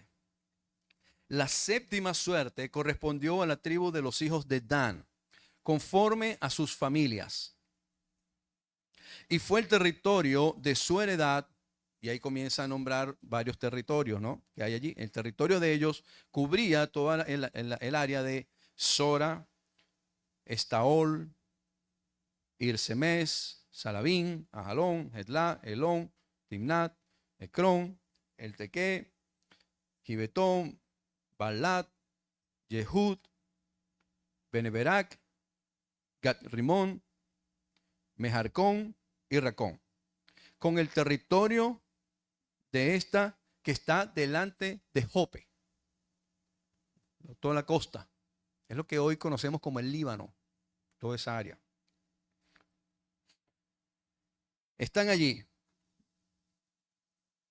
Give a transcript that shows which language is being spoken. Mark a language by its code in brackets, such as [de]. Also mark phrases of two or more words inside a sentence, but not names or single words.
[es] La séptima suerte correspondió a la tribu de los hijos de Dan, conforme a sus familias. Y fue el territorio de su heredad, y ahí comienza a nombrar varios territorios, ¿no?, que hay allí. El territorio de ellos cubría toda el área de Sora, Estaol, Irsemes, Salabín, Ajalón, Edlá, Elón, Timnat, Ecrón, Eltequé, Gibetón, Balat, Yehud, Beneberac, Gat-Rimón, Mejarcón y Racón, con el territorio de esta que está delante de Jope, toda la costa. Es lo que hoy conocemos como el Líbano, toda esa área. Están allí.